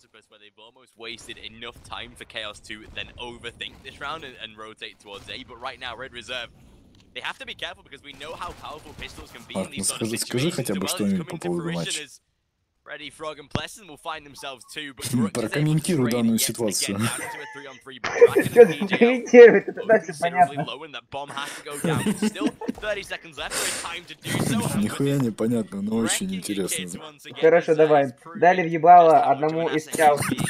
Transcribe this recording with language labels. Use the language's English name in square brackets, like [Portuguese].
[English] Where they've almost wasted enough time for Chaos to then overthink this round and rotate towards A. But right now, Red Reserve, they have to be careful because we know how powerful pistols can be in these sort of situations. [Russian] Скажи хотя бы что-нибудь по поводу матча. [English] Freddy, Frog, and Pleasant will find themselves too, but [Russian] прокомментируй данную ситуацию. Что ты комментируешь? Это так все понятно. Нихуя не понятно, но очень интересно. Хорошо, давай. Дали въебало одному из чал.